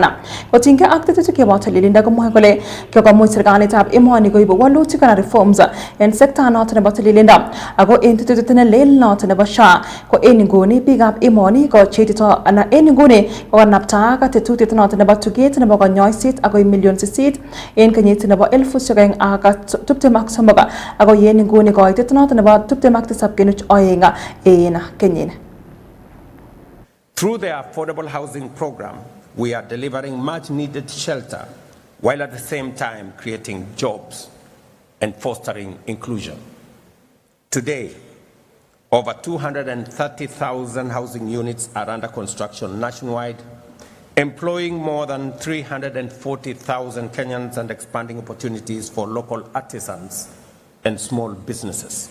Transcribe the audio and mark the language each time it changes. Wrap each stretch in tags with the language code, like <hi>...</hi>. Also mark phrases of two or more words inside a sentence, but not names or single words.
<kln>Kotinygei ak tetutik chebo tililindo komwoe kole kikomuch serikalitab emoni koib walutik anan reforms en sekta noton nebo tililindo ako en tetutiet nelel noton nebo SHA ko en nguni biikab emoni ko cheititoi anan en nguni kokanapta ak tetutiet noton nebo tuget nebo konyoiset akoi million 8 en kenyit nebo 2023 ako yen nguni koitet noton nebo 27.2 en kenyini.</kln> <en>Through the affordable housing program, we are delivering much needed shelter while at the same time creating jobs and fostering inclusion. Today, over 230,000 housing units are under construction nationwide, employing more than 340,000 Kenyans and expanding opportunities for local artisans and small businesses.</en>